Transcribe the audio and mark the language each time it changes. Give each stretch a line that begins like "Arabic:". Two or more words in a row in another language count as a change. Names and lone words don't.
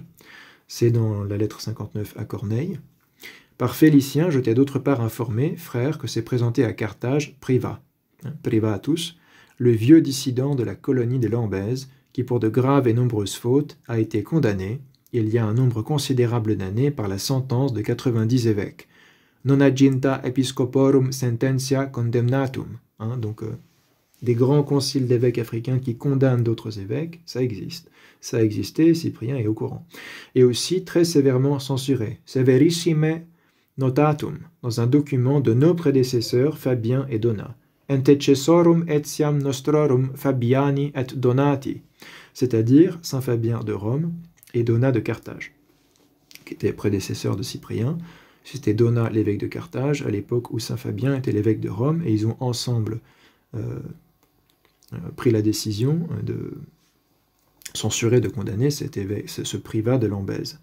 French: C'est dans la lettre 59 à Corneille. Par Félicien, je t'ai d'autre part informé, frère, que s'est présenté à Carthage privatus, le vieux dissident de la colonie des Lambèzes, qui pour de graves et nombreuses fautes a été condamné, il y a un nombre considérable d'années, par la sentence de 90 évêques.
Latin: Non aginta episcoporum sententia condemnatum.
French: Donc, des grands conciles d'évêques africains qui condamnent d'autres évêques, ça existe. Ça a existé, Cyprien est au courant. Et aussi très sévèrement censuré.
Latin: Severissime notatum,
French: dans un document de nos prédécesseurs, Fabien et Donat.
Latin: Antecessorum etiam nostrorum Fabiani et Donati,
French: c'est-à-dire Saint Fabien de Rome et Donat de Carthage, qui était prédécesseur de Cyprien. C'était Donat l'évêque de Carthage, à l'époque où Saint Fabien était l'évêque de Rome, et ils ont ensemble pris la décision de censurer, de condamner ce privat de Lambèze.